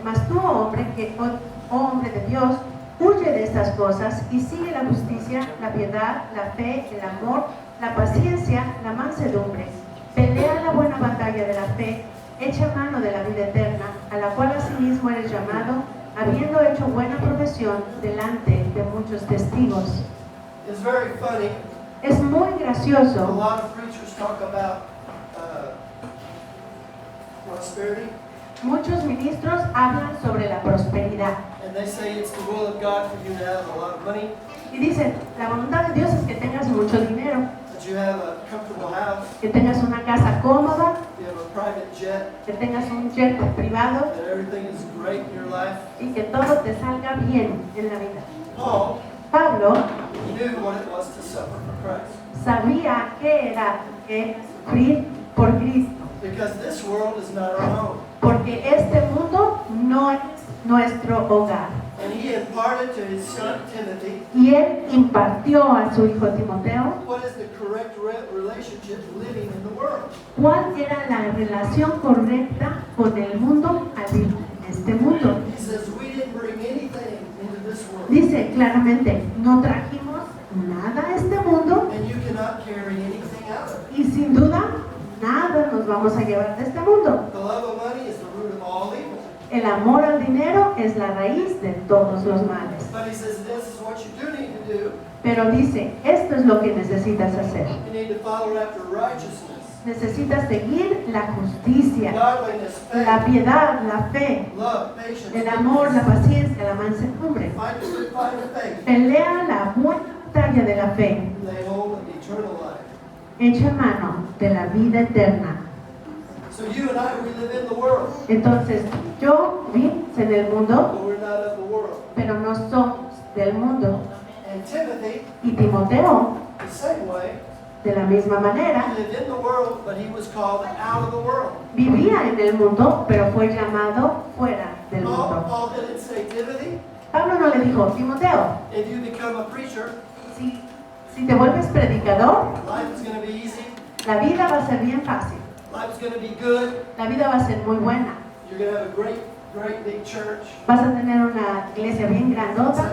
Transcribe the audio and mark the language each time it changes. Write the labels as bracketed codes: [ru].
[es] Mas tú, hombre de Dios, huye de estas cosas y sigue la justicia, la piedad, la fe, el amor, la paciencia, la mansedumbre. Pelea la buena batalla de la fe, echa mano de la vida eterna, a la cual asimismo eres llamado, habiendo hecho buena profesión delante de muchos testigos. [en] It's very funny. [es] Es muy [en] A [es] gracioso. [en] lot of preachers talk about prosperity, [es] Muchos ministros hablan sobre la prosperidad [en] and they say it's the will of God for you to have a lot of money, [es] y dicen, la voluntad de Dios es que tengas mucho dinero, [en] that you have a comfortable house, [es] que tengas una casa cómoda, [en] you have a private jet, [es] que tengas un jet privado [en] that everything is great in your life. [es] y que todo te salga bien en la vida. [en] Paul [es] Pablo [en] knew what it was to suffer for Christ, [es] sabía que era sufrir por Cristo, [en] because this world is not our home. [es] porque este mundo no es nuestro hogar. [en] And he imparted to his son Timothy [es] Y él impartió a su hijo Timoteo [en] what is the correct relationship living in the world. [es] cuál era la relación correcta con el mundo al vivir en este mundo. [en] He says, we didn't bring anything into this world, [es] Dice claramente, no trajimos nada a este mundo [en] and you cannot carry anything out of it. [es] y sin duda nada nos vamos a llevar de este mundo. [en] The love of money is the root of all evil. [es] El amor al dinero es la raíz de todos los males. [en] But he says, this is what you do need to do. [es] Pero dice, esto es lo que necesitas hacer. [en] You need to follow after righteousness, [es] Necesitas seguir la justicia, [en] godliness, [es] la [en] faith, [es] piedad, la fe, [en] love, patience, [es] el amor, la paciencia, la mansedumbre. [en] fight the good fight of faith. [es] Pelea la buena batalla de la fe. [en] Lay hold of eternal life. [es] Echa mano de la vida eterna. [en] So you and I, we live in the world, [es] Entonces, yo vivo en el mundo, [en] but we're not of the world. [es] pero no somos del mundo. [en] And Timothy, [es] Y Timoteo, [en] the same way, [es] de la misma [en] he [es] manera, [en] lived in the world, but he was called out of the world. [es] vivía en el mundo, pero fue llamado fuera del mundo. [en] Paul didn't say, Timothy, [es] Pablo no le dijo, Timoteo, [en] if you become a preacher, [es] si te vuelves predicador, [en] life is going to be easy, [es] la vida va a ser bien fácil, [en] life is going to be good, [es] la vida va a ser muy buena. [en] you're going to have a great big church, [es] Vas a tener una iglesia bien grandota,